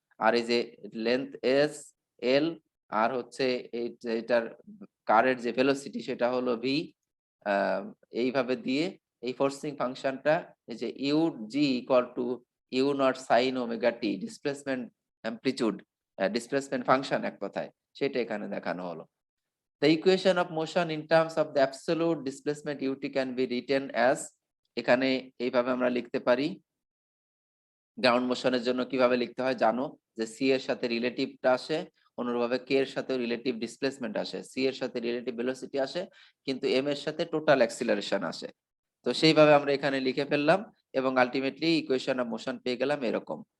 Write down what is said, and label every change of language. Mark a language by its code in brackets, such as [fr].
[bn] আর এই যে length S L, আর হচ্ছে এটার কারের যে ভেলোসিটি সেটা হলো ভি, এইভাবে দিয়ে এই ফোর্সিং ফাংশনটা, এই যে you G equal to you not sine omega t, displacement amplitude, displacement function এক কথায়, সেটা এখানে দেখানো হলো। [en] The equation of motion in terms of the absolute displacement ut can be written as, [bn] এখানে এইভাবে আমরা লিখতে পারি। গ্রাউন্ড মোশনের জন্য কিভাবে লিখতে হয় জানো, যে সি এর সাথে রিলেটিভটা আসে, অনুরূপভাবে কে এর সাথে রিলেটিভ ডিসপ্লেসমেন্ট আসে, সি এর সাথে রিলেটিভ ভেলোসিটি আসে, কিন্তু এম এর সাথে টোটাল অ্যাক্সিলারেশন আসে। তো সেইভাবে আমরা এখানে লিখে ফেললাম এবং আলটিমেটলি ইকুয়েশন অফ মোশন পেয়ে গেলাম এরকম।